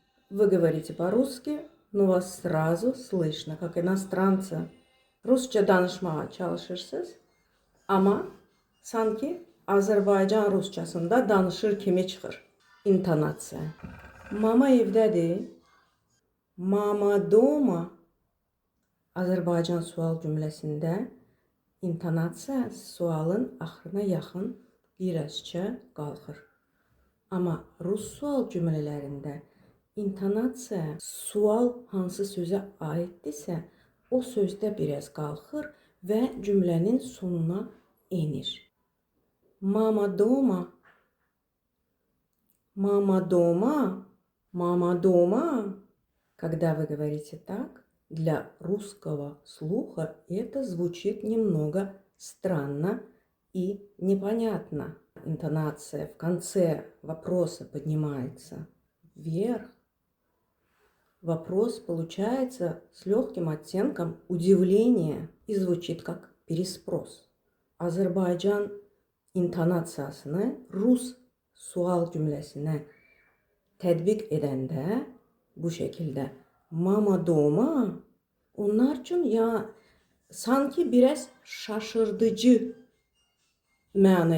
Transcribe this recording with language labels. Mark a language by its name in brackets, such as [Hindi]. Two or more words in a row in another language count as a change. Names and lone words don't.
[Russian] Вы говорите по-русски, но вас sразу слышно, как иностранца. [Azerbaijani] Rusça danışmaya çalışırsınız, ama sanki Azərbaycan Rusçasında danışır kimi çıxır. İntonasiya. Mama evdədir. [Russian] Мама дома. [Azerbaijani] Azərbaycan sual cümləsində intonasiya sualın axırına yaxın birazca qalxır. Amma rus sual cümlələrində intonasiya sual hansı sözə aiddirsə, o sözdə biraz qalxır və cümlənin sonuna enir. [Russian] Мама дома. Мама дома, мама дома. Когда вы говорите так, для русского слуха это звучит немного странно и непонятно. Интонация в конце вопроса поднимается вверх. Вопрос получается с легким оттенком удивления и звучит как переспрос. [Azerbaijani] Azərbaycan intonasiyasını Rus sual cümləsinə tətbiq edəndə bu şəkildə [Russian] мама дома [Azerbaijani] onlar üçün ya sanki biraz şaşırdıcı mənaya gəlir.